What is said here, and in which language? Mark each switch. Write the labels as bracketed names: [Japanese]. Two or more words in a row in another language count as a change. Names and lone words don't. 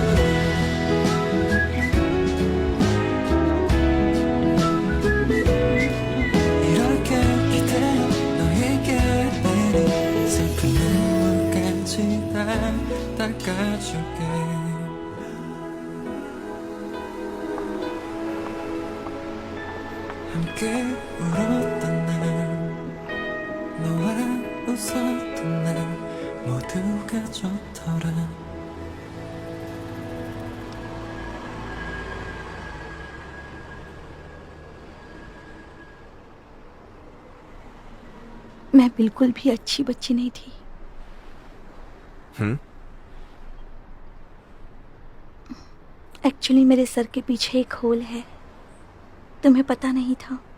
[Korean] 이렇게 기대어 너에게 내린 슬픈 눈물까지 다 닦아줄게 함께 울었던 날 너와 웃었던 날 모두가 좋더라 [Hindi] मैं बिल्कुल भी अच्छी बच्ची नहीं थी। एक्चुअली मेरे सर के पीछे एक होल है, तुम्हें पता नहीं था।